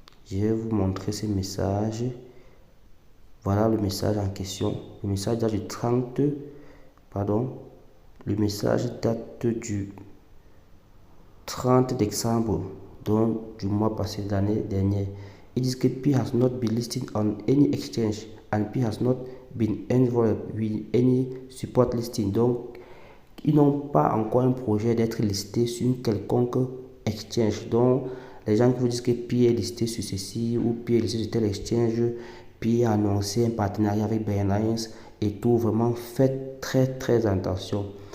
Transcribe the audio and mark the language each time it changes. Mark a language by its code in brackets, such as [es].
[fr] Je vais vous montrer ce message. Voilà le message en question. Le message date du 30, pardon. Le message date du 30 décembre, donc du mois passé, de l'année dernière. [en] It is que Pi has not been listed on any exchange and Pi has not been involved with any support listing. [fr] Donc, ils n'ont pas encore un projet d'être listé sur une quelconque exchange. Donc, les gens qui vous disent que Pi est listé sur ceci ou Pi est listé sur tel exchange, Pi a annoncé un partenariat avec Binance et tout, vraiment faites très attention.